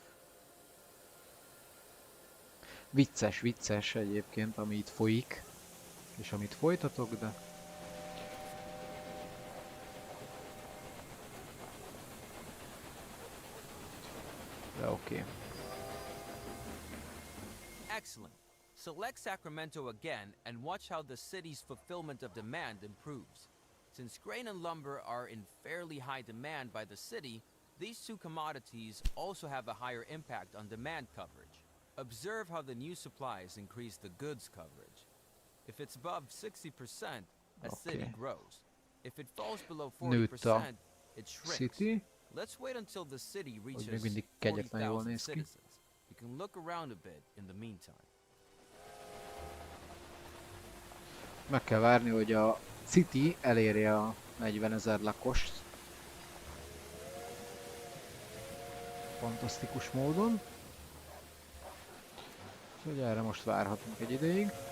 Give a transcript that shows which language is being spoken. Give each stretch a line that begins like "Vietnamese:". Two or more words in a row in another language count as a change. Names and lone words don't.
Hungarian: Vicces, vicces egyébként, ami itt folyik. És amit folytatok, de... De oké.
English: Excellent. Select Sacramento again and watch how the city's fulfillment of demand improves. Since grain and lumber are in fairly high demand by the city, these two commodities also have a higher impact on demand coverage. Observe how the new supplies increase the goods coverage. If it's above 60%, a city grows. If it falls below 40%, it shrinks. City. Let's wait until the city
Hungarian: Még
English: reaches
Hungarian: mindig kegyetlen jól
English: 40,000
Hungarian: néz ki.
English: citizens. You can look around a bit in the meantime.
Hungarian: Meg kell várni, hogy a City elérje a 40 000 lakost. Fantasztikus módon. Úgyhogy erre most várhatunk egy ideig.